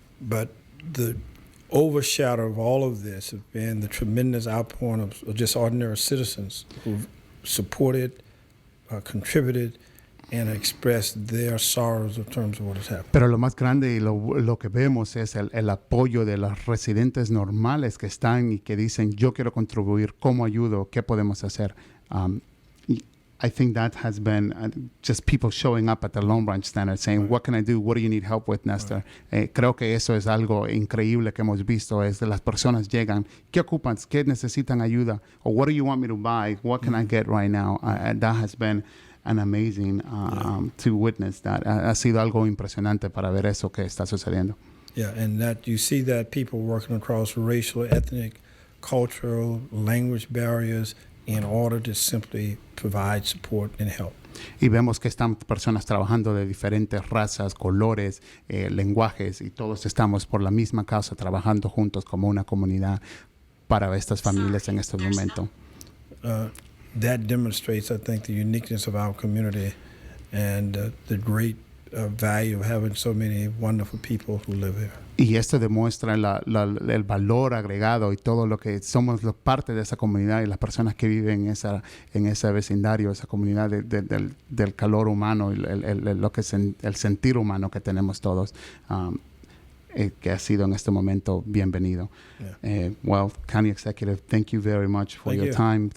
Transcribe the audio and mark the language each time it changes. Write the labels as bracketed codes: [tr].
[en] But the overshadow of all of this has been the tremendous outpouring of just ordinary citizens who've supported, contributed, and expressed their sorrows in terms of what has happened. [es] Pero lo más grande y lo que vemos es el apoyo de los residentes normales que están y que dicen, yo quiero contribuir, ¿cómo ayudo? ¿Qué podemos hacer? [en] I think that has been just people showing up at the Long Branch Center saying, what can I do? What do you need help with, Nestor? [es] Creo que eso es algo increíble que hemos visto, es de las personas llegan, ¿qué ocupan? ¿Qué necesitan ayuda? [en] Or what do you want me to buy? What can I get right now? That has been an amazing to witness that. [es] Ha sido algo impresionante para ver eso que está sucediendo. [en] Yeah, and that you see that people working across racial, ethnic, cultural, language barriers in order to simply provide support and help. [es] Y vemos que están personas trabajando de diferentes razas, colores, lenguajes, y todos estamos por la misma causa trabajando juntos como una comunidad para estas familias en este momento. [en] That demonstrates, I think, the uniqueness of our community and the great value of having so many wonderful people who live here. [es] Y esto demuestra el valor agregado y todo lo que somos parte de esa comunidad y las personas que viven en ese vecindario, esa comunidad del calor humano y lo que es el sentir humano que tenemos todos, que ha sido en este momento bienvenido. [en] Yeah. Well, County Executive, thank you very much for your time.